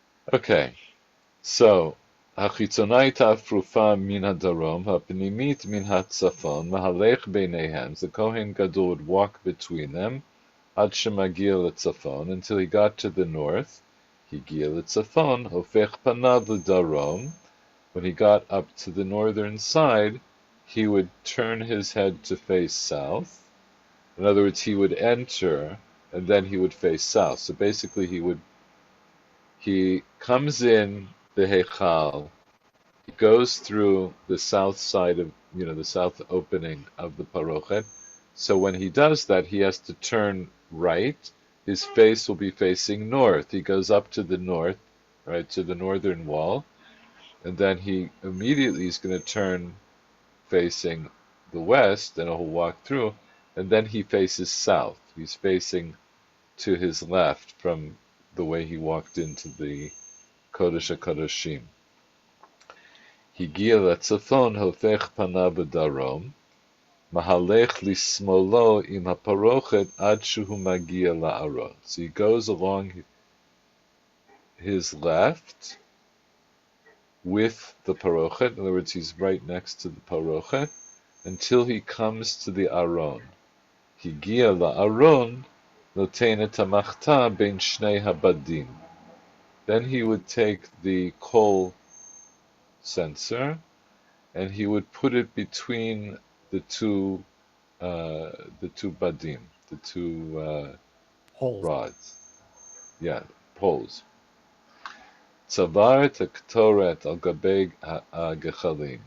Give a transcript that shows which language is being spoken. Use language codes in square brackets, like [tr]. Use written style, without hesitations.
[en] Okay, so [he] החיצונאית הפרופה מן הדרום, הפנימית מן הצפון, מהלך ביניהם. [en] The Kohen Gadol would walk between them, [he] עד שמגיע לצפון, [en] until he got to the north. [he] הגיע לצפון, הופך פניו לדרום. [en] When he got up to the northern side, he would turn his head to face south. In other words, he would enter, and then he would face south. So basically, he comes in the Heichal, he goes through the south side of, the south opening of the Parochet. So when he does that, he has to turn right. His face will be facing north. He goes up to the north, right, to the northern wall, and then he immediately is going to turn facing the west, and he'll walk through, and then he faces south. He's facing to his left from the way he walked into the Kodesh HaKodashim. [he] הגיע לצפון, הופך פניו בדרום, מהלך לשמאלו עם הפרוכת עד שהוא מגיע לארון. [en] So he goes along his left with the parochet. In other words, he's right next to the parochet until he comes to the aron. [he] הגיע לארון, נותן את המחתה בין שני הבדים. [en] Then he would take the coal censer and he would put it between the two badim, the two Holes. rods. Yeah, poles. [he] Tzavar et ketoret al gabei gechalim.